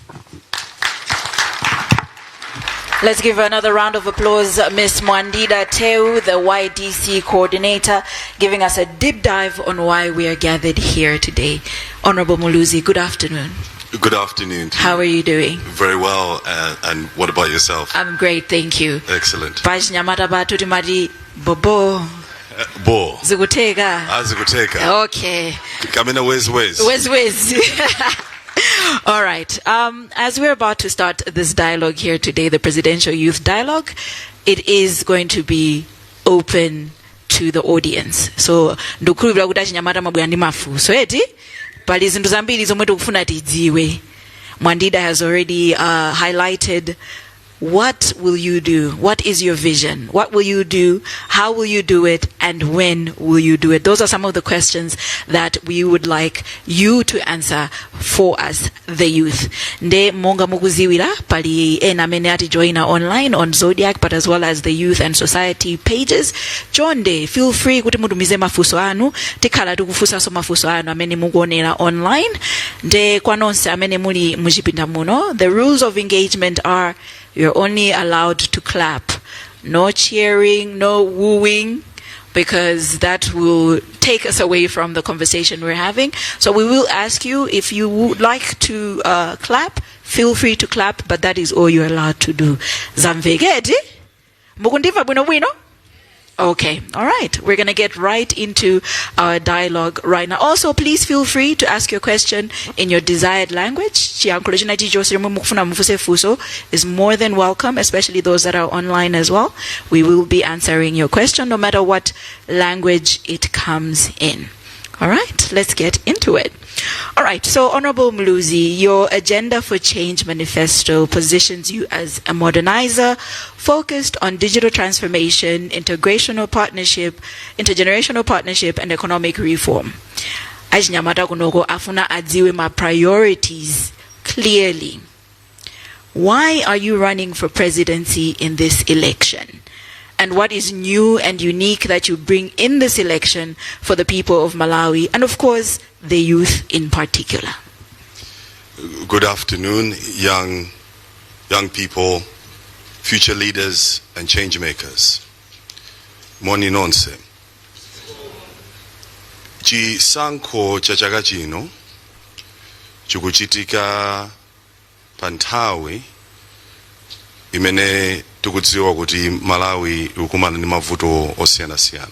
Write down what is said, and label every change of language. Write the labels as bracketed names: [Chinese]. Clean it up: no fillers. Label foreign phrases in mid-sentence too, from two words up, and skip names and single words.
[English] Let's give another round of applause, Ms. Mwandida Teu, the YDC coordinator, giving us a deep dive on why we are gathered here today. Honorable Muluzi, good afternoon. Good afternoon. How are you doing? Very well. And what about yourself? I'm great, thank you. Excellent. [Nyanja] Pachinyamata batu timati bobo. Bo. Zikuteka. Zikuteka. [English] Okay. [Nyanja] Kamena wezi. Wezi. [English] All right. As we're about to start this dialogue here today, the Presidential Youth Dialogue, it is going to be open to the audience. So, [Nyanja] ndukulubira kuti achinyamata mabwera ndi mafunso eti pali zinthu zambiri zomwe tikufuna tidziwe. [English] Mwandida has already highlighted what will you do? What is your vision? What will you do? How will you do it? And when will you do it? Those are some of the questions that we would like you to answer for us, the youth. [Nyanja] Nde monga mukuziwira pali ena amene ati joina [English] online on Zodiac, but as well as the Youth and Society pages. [Nyanja] Chonde, [English] feel free [Nyanja] kuti mutumize mafunso anu. Tikhala tikufunsanso mafunso anu amene mukuonera online. Nde kwa nonse amene muli muchipinda muno, [English] the rules of engagement are: you're only allowed to clap. No cheering, no wooing, because that will take us away from the conversation we're having. So we will ask you if you would like to clap. Feel free to clap, but that is all you're allowed to do. [Nyanja] Zamvegeti? Mukundiva bwino bwino? [English] Okay, all right. We're going to get right into our dialogue right now. Also, please feel free to ask your question in your desired language. Is more than welcome, especially those that are online as well. We will be answering your question no matter what language it comes in. All right, let's get into it. All right, so Honorable Muluzi, your Agenda for Change manifesto positions you as a modernizer focused on digital transformation, intergenerational partnership, and economic reform. [Nyanja] Ajinyamata kunogo afuna adziwe ma [English] priorities clearly. Why are you running for presidency in this election? And what is new and unique that you bring in this election for the people of Malawi, and of course, the youth in particular? Good afternoon, young people, future leaders, and change makers. [Nyanja] Moni nonse. Chisankho chachaka chino chikuchitika panthawi imene tikudziwa kuti Malawi ikumana ndi mavuto osiyanasiyana.